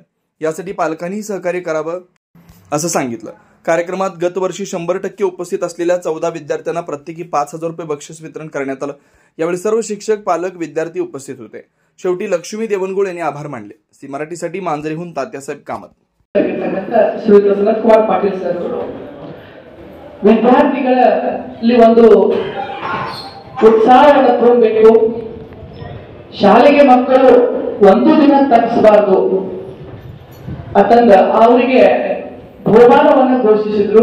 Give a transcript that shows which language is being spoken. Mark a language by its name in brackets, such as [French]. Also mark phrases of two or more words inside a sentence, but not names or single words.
[Marathi] यासाठी पालकांनी सहकार्य करावं असं सांगितलं. कार्यक्रमात गतवर्षी 100% उपस्थित असलेल्या 14 विद्यार्थ्यांना प्रत्येकी 5,000 रुपये बक्षीस वितरण करण्यात आलं. यावेळी सर्व शिक्षक, पालक, विद्यार्थी उपस्थित होते. शेवटी लक्ष्मी देवनगुळ यांनी आभार मानले. सी मराठीसाठी मांजरीहून तात्यासाहेब कामत. [Kannada] ವಿದ್ಯಾರ್ಥಿಗಳಲ್ಲಿ ಒಂದು ಉತ್ಸಾಹವನ್ನು ತುಂಬಬೇಕು. ಶಾಲೆಗೆ ಮಕ್ಕಳು ಒಂದು ದಿನ ತಪ್ಪಿಸಬಾರದು ಅಂತಂದ ಅವರಿಗೆ ಬಹುಮಾನವನ್ನು ಘೋಷಿಸಿದ್ರು.